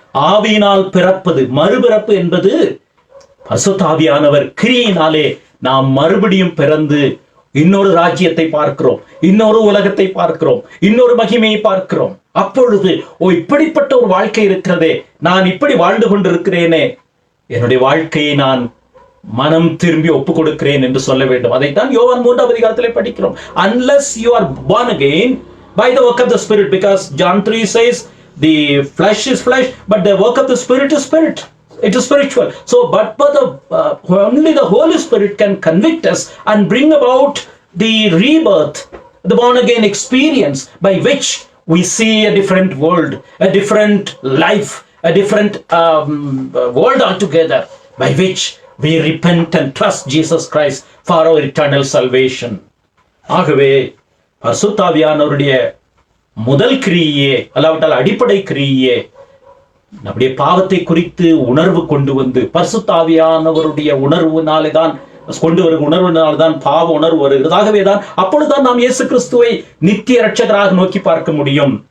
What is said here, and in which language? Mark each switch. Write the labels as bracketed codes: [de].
[ta] ஆவியினால் பிறப்பது, மறுபிறப்பு என்பது பரிசுத்த ஆவியானவர் கிரியினாலே நாம் மறுபடியும் பிறந்து இன்னொரு ராஜ்யத்தை பார்க்கிறோம், இன்னொரு உலகத்தை பார்க்கிறோம், இன்னொரு மகிமையை பார்க்கிறோம். அப்பொழுது இப்படிப்பட்ட ஒரு வாழ்க்கை இருக்கிறதே, நான் இப்படி வாழ்ந்து கொண்டிருக்கிறேனே, என்னுடைய வாழ்க்கையை நான் மனம் திரும்பி ஒப்புக் கொடுக்கிறேன் என்று சொல்ல வேண்டும். அதைத்தான் யோவான் 3ஆம் அதிகாரத்திலே படிக்கிறோம். [en] Unless you are born again by the work of the Spirit, because John 3 says the flesh is flesh, but the work of the Spirit is spirit. It is spiritual. So, but only the Holy Spirit can convict us and bring about the rebirth, the born again experience by which we see a different world, a different life, a different world altogether, by which we repent and trust Jesus Christ for our eternal salvation. [ta] ஆகவே பரிசுத்த ஆவியானவருடைய முதல் கிரியே, அல்லாவிட்டால் அடிப்படை கிரியே, நம்முடைய பாவத்தை குறித்து உணர்வு கொண்டு வந்து, பரிசுத்த ஆவியானவருடைய உணர்வுனாலே தான் கொண்டு வருகிற உணர்வுனால்தான் பாவ உணர்வு வருகிறது. ஆகவேதான் அப்பொழுதுதான் நாம் இயேசு கிறிஸ்துவை நித்திய இரட்சகராக நோக்கி பார்க்க முடியும்.